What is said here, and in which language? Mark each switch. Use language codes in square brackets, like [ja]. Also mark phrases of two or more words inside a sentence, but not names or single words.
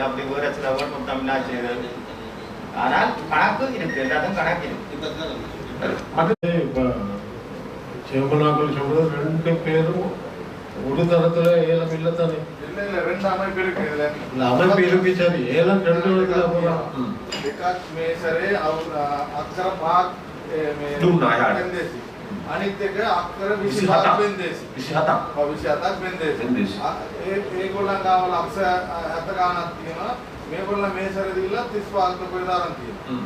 [ta] அப்படி வேற செலவுகள் கொடுத்தோம்னா செய்திருக்கு. ஆனால் கணக்கு இருக்கு, எல்லாத்துக்கும் கணக்கு இருக்கு. இப்ப சேமனாக்கள் சொல்றது 2 பேரும் ஒரு தரத்துல ஏலம் இல்ல தானே? இல்ல 2 அமைப்பு இருக்கு. இதுல அமைப்பு இருக்கு சரி. ஏலம் 2 விதத்துல போறான். [si] එකක් මේ සැරේ අක්ෂර 5ක් දුන්නා යාට. වෙන්දේසි. අනිත් එක අක්ෂර 27ක් වෙන්දේසි. 27ක්. 27ක් වෙන්දේසි. ඒගොල්ලන් ගාව ලක්ෂ 70 ගාණක් තියෙනවා. මේගොල්ලන් මේ සැරේ දීලා 35ක් ප්‍රදාරම් තියෙනවා.